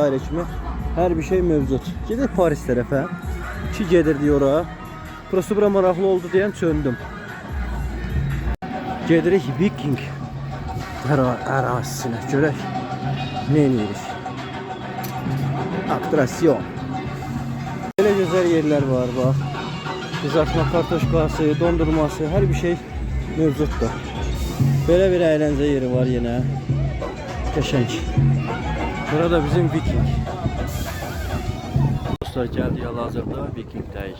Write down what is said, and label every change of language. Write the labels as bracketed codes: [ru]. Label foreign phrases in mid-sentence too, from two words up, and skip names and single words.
[az] kimi hər bir şey mövcud. Gedək Paris tərəfə. Ki gedirdik ora. Prosto bura maraqlı oldu deyən çöndüm. Gedirik Viking ərazisinə görək. Ne edirik? Atrasyon. [tr] Böyle güzel yerler var bak. Kızartma kartoşkası, dondurması, her bir şey mevcuttur. Böyle bir eğlence yeri var yine. [az] Qəşəng. Burada bizim Viking. Dostlar geldi hal-hazırda Viking'dəyik.